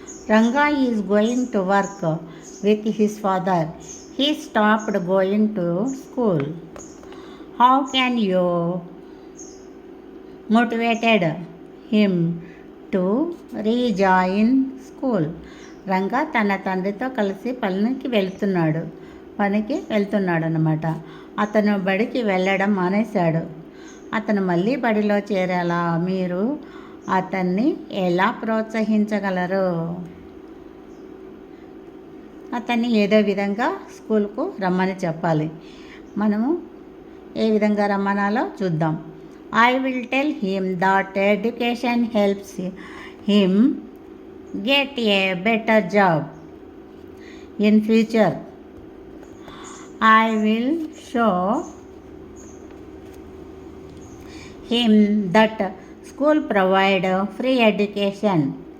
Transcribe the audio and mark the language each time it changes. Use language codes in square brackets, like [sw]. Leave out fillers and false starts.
[en] Ranga is going to work with his father. He stopped going to school. How can you motivated him to rejoin school? [te] Ranga తన తండ్రితో కలిసి పనికి వెళ్తున్నాడు అన్నమాట. అతను బడికి వెళ్ళడం మానేశాడు. అతను మళ్ళీ బడిలో చేరేలా మీరు అతన్ని ఎలా ప్రోత్సహించగలరు? అతన్ని ఏదో విధంగా స్కూల్కు రమ్మని చెప్పాలి. మనము ఏ విధంగా రమ్మనాలో చూద్దాం. [en] I will tell him that education helps him get a better job in future. I will show him that school provide free education.